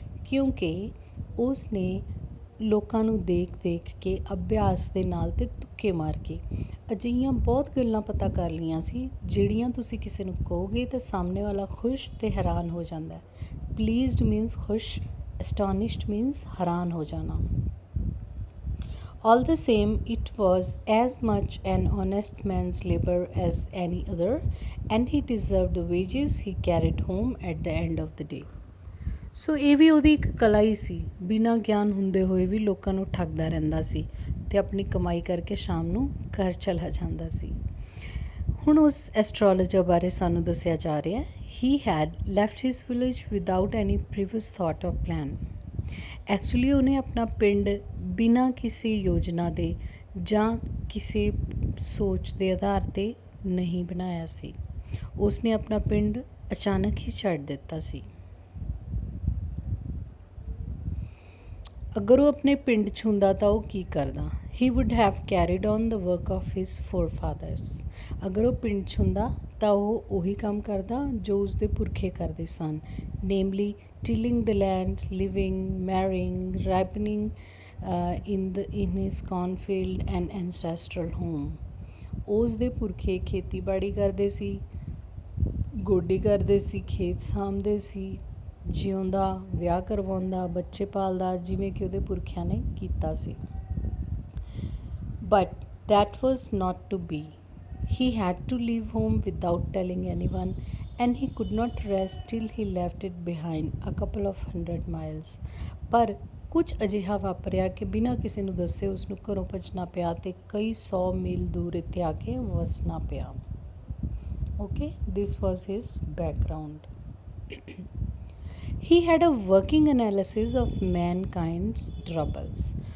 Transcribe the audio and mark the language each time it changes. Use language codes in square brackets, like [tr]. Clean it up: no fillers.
[pa] ਕਿਉਂਕਿ ਉਸ ਨੇ ਲੋਕਾਂ ਨੂੰ ਦੇਖ ਕੇ ਅਭਿਆਸ ਦੇ ਨਾਲ ਅਤੇ ਤੁੱਕੇ ਮਾਰ ਕੇ ਅਜਿਹੀਆਂ ਬਹੁਤ ਗੱਲਾਂ ਪਤਾ ਕਰ ਲਈਆਂ ਸੀ, ਜਿਹੜੀਆਂ ਤੁਸੀਂ ਕਿਸੇ ਨੂੰ ਕਹੋਗੇ ਤਾਂ ਸਾਹਮਣੇ ਵਾਲਾ ਖੁਸ਼ ਅਤੇ ਹੈਰਾਨ ਹੋ ਜਾਂਦਾ। [en] pleased means [pa] ਖੁਸ਼, [en] astonished means [pa] ਹੈਰਾਨ ਹੋ ਜਾਣਾ। [en] All the same, it was as much an honest man's labor as any other, and he deserved the wages he carried home at the end of the day. [pa] ਸੋ ਇਹ ਵੀ ਉਹਦੀ ਇੱਕ ਕਲਾ ਹੀ ਸੀ, ਬਿਨਾਂ ਗਿਆਨ ਹੁੰਦੇ ਹੋਏ ਵੀ ਲੋਕਾਂ ਨੂੰ ਠੱਗਦਾ ਰਹਿੰਦਾ ਸੀ ਅਤੇ ਆਪਣੀ ਕਮਾਈ ਕਰਕੇ ਸ਼ਾਮ ਨੂੰ ਘਰ ਚਲਾ ਜਾਂਦਾ ਸੀ। ਹੁਣ ਉਸ ਐਸਟਰੋਲੋਜਰ ਬਾਰੇ ਸਾਨੂੰ ਦੱਸਿਆ ਜਾ ਰਿਹਾ, [en] he had left his village without any previous thought or plan. [pa] Actually ਉਹਨੇ ਆਪਣਾ ਪਿੰਡ ਬਿਨਾਂ ਕਿਸੇ ਯੋਜਨਾ ਦੇ ਜਾਂ ਕਿਸੇ ਸੋਚ ਦੇ ਆਧਾਰ 'ਤੇ ਨਹੀਂ ਬਣਾਇਆ ਸੀ। ਉਸਨੇ ਆਪਣਾ ਪਿੰਡ ਅਚਾਨਕ ਹੀ ਛੱਡ ਦਿੱਤਾ ਸੀ। ਅਗਰ ਉਹ ਆਪਣੇ ਪਿੰਡ 'ਚ ਹੁੰਦਾ ਤਾਂ ਉਹ ਕੀ ਕਰਦਾ? [en] He would have carried on the work of his forefathers. [pa] ਅਗਰ ਉਹ ਪਿੰਡ 'ਚ ਹੁੰਦਾ ਤਾਂ ਉਹ ਉਹੀ ਕੰਮ ਕਰਦਾ ਜੋ ਉਸਦੇ ਪੁਰਖੇ ਕਰਦੇ ਸਨ, [en] Namely tilling the land, living, marrying, ripening in his cornfield and ancestral home। [pa] ਉਸਦੇ ਪੁਰਖੇ ਖੇਤੀਬਾੜੀ ਕਰਦੇ ਸੀ, ਗੋਡੀ ਕਰਦੇ ਸੀ, ਖੇਤ ਸਾਂਭਦੇ ਸੀ, ਜਿਉਂਦਾ, ਵਿਆਹ ਕਰਵਾਉਂਦਾ, ਬੱਚੇ ਪਾਲਦਾ, ਜਿਵੇਂ ਕਿ ਉਹਦੇ ਪੁਰਖਿਆਂ ਨੇ ਕੀਤਾ ਸੀ। [en] But that was not to be। He had to leave home without telling anyone, and he could not rest till he left it behind a couple of 100 miles। [pa] ਪਰ ਕੁਝ ਅਜਿਹਾ ਵਾਪਰਿਆ ਕਿ ਬਿਨਾਂ ਕਿਸੇ ਨੂੰ ਦੱਸੇ ਉਸਨੂੰ ਘਰੋਂ ਭੱਜਣਾ ਪਿਆ ਅਤੇ ਕਈ 100 ਮੀਲ ਦੂਰ ਇੱਥੇ ਆ ਕੇ ਵਸਣਾ ਪਿਆ। [en] Okay, this was his background. He had a working analysis of mankind's troubles.